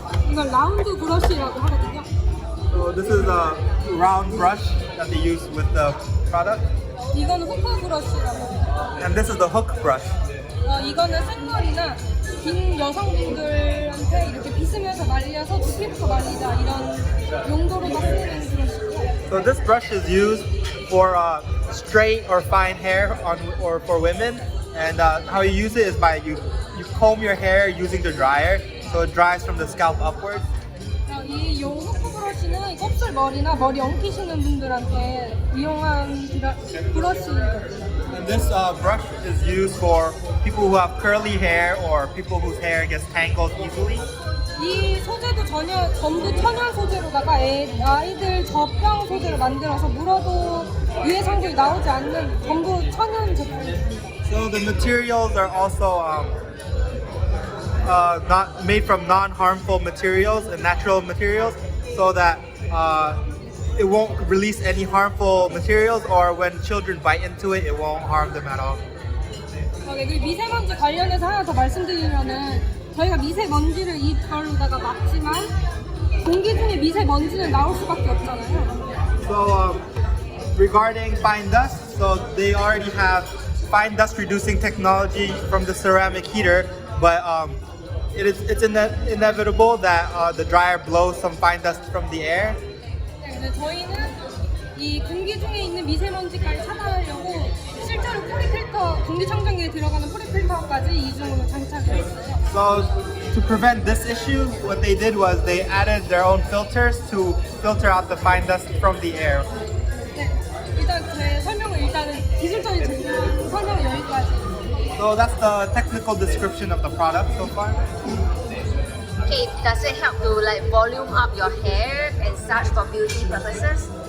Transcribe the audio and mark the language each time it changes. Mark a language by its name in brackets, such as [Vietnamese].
[Korean] 이건 라운드 브러쉬라고 하거든요. [English] So this is a round brush that they use with the product, [Korean] 이거는 후크 브러쉬라고 해요. [English] and this is the hook brush. [Korean] 이거는 생머리나 긴 여성분들한테 이렇게 빗으면서 말려서 두피부터 말리자 이런 용도로 쓰이는 브러쉬고요. [English] So this brush is used for straight or fine hair or for women, and how you use it is by you comb your hair using the dryer, so it dries from the scalp upwards. [Korean] 이 후크 브러쉬는 곱슬 머리나 머리 엉키시는 분들한테 이용한 브러쉬거든요. [English] And this brush is used for people who have curly hair or people whose hair gets tangled easily. [Korean] 이 소재도 전부 천연 소재로다가 아이들 젖병 소재로 만들어서 물어도 유해 성분이 나오지 않는 전부 천연 제품입니다. [English] So the materials are also not made from non-harmful materials and natural materials, so that it won't release any harmful materials, or when children bite into it, it won't harm them at all. [Korean] 네, 그리고 미세먼지 관련해서 하나 더 말씀드리면은 저희가 미세먼지를 이 털로다가 막지만 공기 중에 미세먼지는 나올 수밖에 없잖아요. [English] So regarding fine dust, so they already have fine dust reducing technology from the ceramic heater, but it's inevitable that the dryer blows some fine dust from the air. [Korean] 네, 근데 저희는 이 공기 중에 있는 미세먼지까지 차단하려고 실제로 포리필터, 공기청정기에 들어가는 포리필터까지 이중으로 장착을 했어요. [English] So to prevent this issue, what they did was they added their own filters to filter out the fine dust from the air. [Korean] 네, 일단 제 설명은 일단은 기술적인 설명은 여기까지. [English] So that's the technical description of the product so far. Okay, does it help to like volume up your hair and such for beauty purposes?